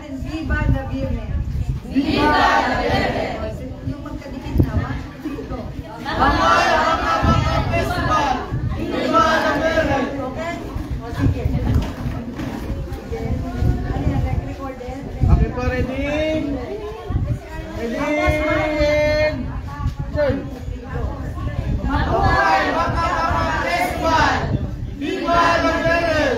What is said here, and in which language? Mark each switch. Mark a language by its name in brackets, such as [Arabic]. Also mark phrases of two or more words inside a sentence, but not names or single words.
[Spanish] Viva la Virgen. Viva la Virgen. [Filipino] Yung magkadikit nawa. Dito. [Spanish] Festival. Viva la Virgen. [Filipino] Okay? O sige. Ano yan? Nag-record din? [English] Okay po, ready? Ready? [Filipino] Turn. Mabuhay Bangka Festival! [Spanish] Viva la Virgen!